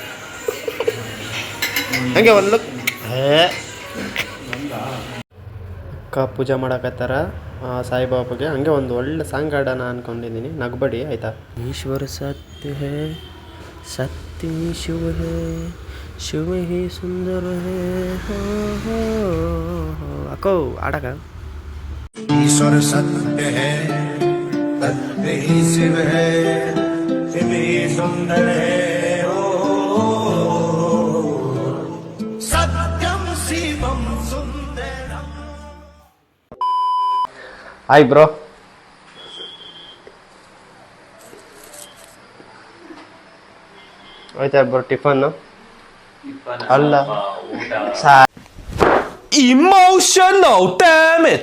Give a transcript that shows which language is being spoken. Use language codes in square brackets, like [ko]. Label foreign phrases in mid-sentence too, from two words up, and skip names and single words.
[kn] ಹಂಗೆ ಒಂದು ಲುಕ್. ಅಕ್ಕ ಪೂಜೆ ಮಾಡಕತ್ತಾರ ಸಾಯಿಬಾಬಾಗೆ. ಹಂಗೆ ಒಂದು ಒಳ್ಳೆ ಸಾಂಗ್ ಹಾಡೋಣ ಅನ್ಕೊಂಡಿದ್ದೀನಿ. ನಗ್ಬೇಡಿ ಆಯ್ತಾ? [hi] ईश्वर सत्य है, सत्य शिव है, शिव है सुंदर है. [kn] ಅಕ್ಕೋ ಆಡಕ. [hi] ईश्वर सत्य है, सत्य ही शिव है, शिव ही सुंदर है. [sa] सत्यम शिवम सुंदरम. [en] hi bro. [kn] ಆಯ್ತಾ ಬ್ರೋ ಟಿಫನ್? ಅಲ್ಲ [en] emotional damage.